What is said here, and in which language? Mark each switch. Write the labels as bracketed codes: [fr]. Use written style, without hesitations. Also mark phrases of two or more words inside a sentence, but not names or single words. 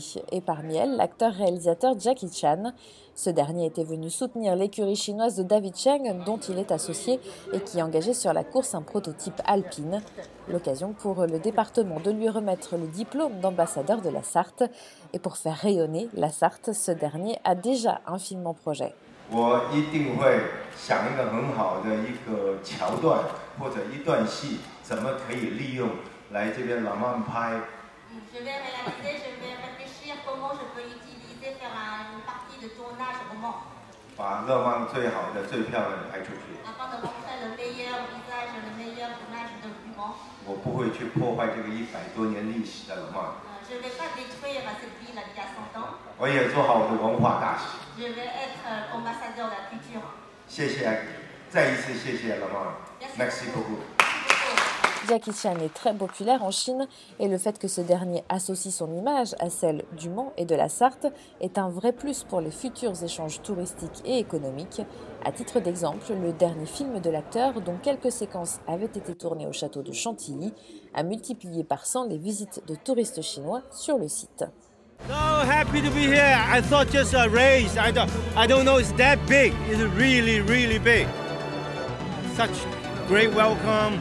[fr] Et parmi elles, l'acteur-réalisateur Jackie Chan. Ce dernier était venu soutenir l'écurie chinoise de David Cheng, dont il est associé et qui est engagé sur la course un prototype alpine. L'occasion pour le département de lui remettre le diplôme d'ambassadeur de la Sarthe. Et pour faire rayonner la Sarthe, ce dernier a déjà un film en projet. [zh] 我一定会想一个很好的一个桥段或者一段戏，怎么可以利用来这边浪漫拍。 [fr] Je vais réaliser, je vais réfléchir comment je peux utiliser faire une partie de tournage au Mans. [zh] 把乐曼最好的、最漂亮的拍出去。 [fr] Afin de montrer le meilleur visage, le meilleur tournage de Mans. [zh] 我不会去破坏这个100多年历史的乐曼。 [fr] Je ne vais pas détruire cette ville qui a 100 ans. [zh] 我也做好我的文化大使。 [fr] Je vais être ambassadeur de la culture. [zh] 谢谢，再一次谢谢乐曼。 [fr] Merci beaucoup. Jackie Chan est très populaire en Chine et le fait que ce dernier associe son image à celle du Mans et de la Sarthe est un vrai plus pour les futurs échanges touristiques et économiques. À titre d'exemple, le dernier film de l'acteur, dont quelques séquences avaient été tournées au château de Chantilly, a multiplié par 100 les visites de touristes chinois sur le site. [en] So happy to be here. I thought just a race. I don't know it's that big. It's really, really big. Such great welcome.